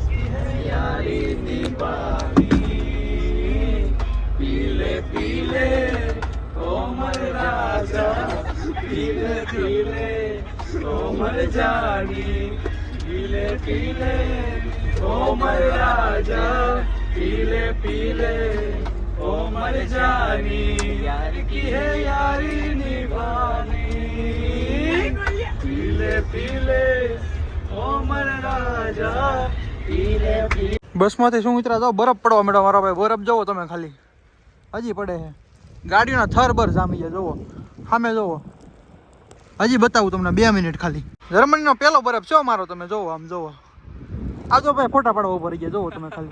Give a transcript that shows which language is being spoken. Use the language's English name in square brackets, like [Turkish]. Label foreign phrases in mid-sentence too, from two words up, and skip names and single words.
[Hindi] पीले पीले कोमल राजा, पीले पीले कोमल जानी, पीले पीले कोमल राजा, पीले पीले कोमल जानी, यार की है यारी निभानी, पीले पीले कोमल राजा, पीले पीले. [Gujarati] બસમાંથી શું ઉતરા જાવ, બરફ પડવા માંડ્યો મારો ભાઈ. બરફ જોવો તમે ખાલી, હજી પડે છે. ગાડીઓના થર બર જામી જાય. જોવો સામે જોવો, હજી બતાવું તમને 2 મિનિટ ખાલી. જર્મનીનો પહેલો બરફ છે મારો, તમે જોવો આમ જોવો. આ જો ભાઈ ફોટા પાડવા ઉપર ગયા, જોવો તમે ખાલી.